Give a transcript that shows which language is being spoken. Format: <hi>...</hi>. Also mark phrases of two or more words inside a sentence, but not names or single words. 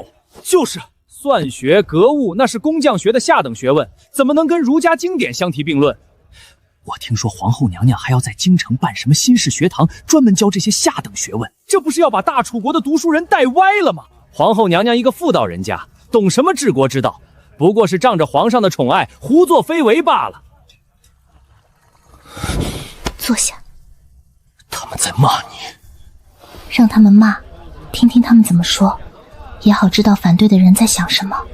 <zh>就是算學、格物，那是工匠學的下等學問，怎麼能跟儒家經典相提並論？我聽說皇後娘娘還要在京城辦什麼新式學堂，專門教這些下等學問，這不是要把大楚國的讀書人帶歪了嗎？皇後娘娘一個婦道人家，懂什麼治國之道？不過是仗着皇上的寵愛，胡作非為罷了。坐下。他們在罵你。讓他們罵，聽聽他們怎麼說，也好知道反對的人在想什麼。</zh>